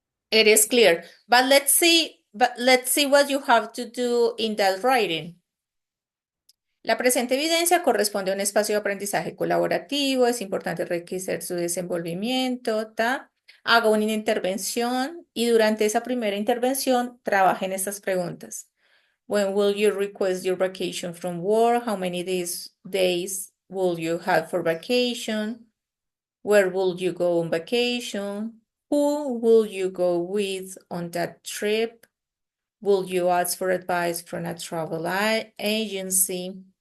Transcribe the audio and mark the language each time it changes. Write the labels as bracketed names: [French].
[English] It is clear, but let's see what you have to do in that writing. [Spanish] La presente evidencia corresponde a un espacio de aprendizaje colaborativo, es importante enriquecer su desenvolvimiento, haga una intervención y durante esa primera intervención trabaje en estas preguntas. [English] When will you request your vacation from work? How many days will you have for vacation? Where will you go on vacation? Who will you go with on that trip? Will you ask for advice from a travel agency?